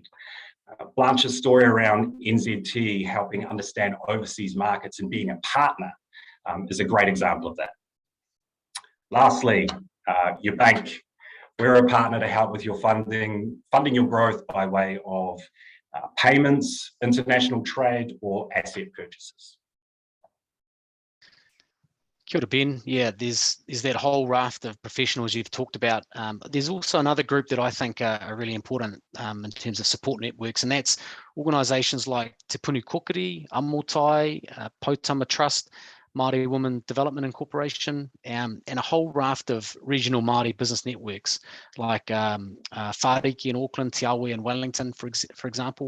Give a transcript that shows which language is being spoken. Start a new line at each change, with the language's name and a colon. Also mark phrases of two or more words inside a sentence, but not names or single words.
English: Blanche's story around NZT helping understand overseas markets and being a partner is a great example of that. Lastly, your bank. We're a partner to help with your funding your growth by way of payments, international trade, or asset purchases.
Māori: Kia ora, Ben.
English: Yeah, there's that whole raft of professionals you've talked about. There's also another group that I think are really important in terms of support networks, and that's organisations like Te Punu Kokiri, Amotai, Potama Trust, Māori Women Development Incorporation, and a whole raft of regional Māori business networks like Whāriki in Auckland, Te Awe in Wellington, for example.